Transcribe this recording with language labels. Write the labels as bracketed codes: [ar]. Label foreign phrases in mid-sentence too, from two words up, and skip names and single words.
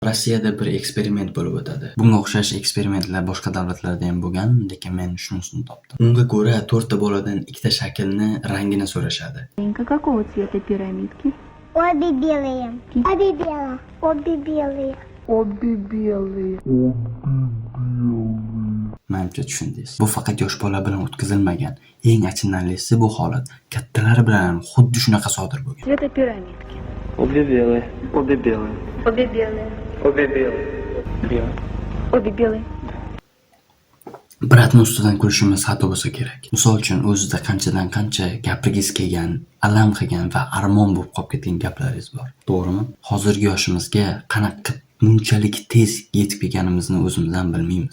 [uz] Rossiyada bir eksperiment bo'lib o'tadi. Bunga o'xshash eksperimentlar boshqa davlatlarda ham bo'lgan, lekin men shunisini topdim. Unga ko'ra 4 ta boladan ikkita shaklni rangini so'rashadi. [ru] Какого цвета пирамидки? Обе белые. Обе белые. Обе белые. Обе белые. [uz] Menimcha tushundingiz. Bu faqat yosh bola bilan o'tkazilmagan. Eng achinarlisi bu holat kattalar bilan ham xuddi shunaqa sodir bo'lgan. [ru] Цвета пирамидки. Обе белые. Обе белые. Обе белые. Обе белые. Белые. Обе белые. [uz] Biratni ustidan kulishimiz xato bo'lsa kerak. Misol uchun o'zida qanchadan qancha gapirgis kelgan, alam qilgan va armon bo'lib qolib ketgan gaplaringiz bor. To'g'rimi? Hozirgi yoshimizga qanaqa bunchalik tez yetib kelganimizni o'zimizdan bilmaymiz.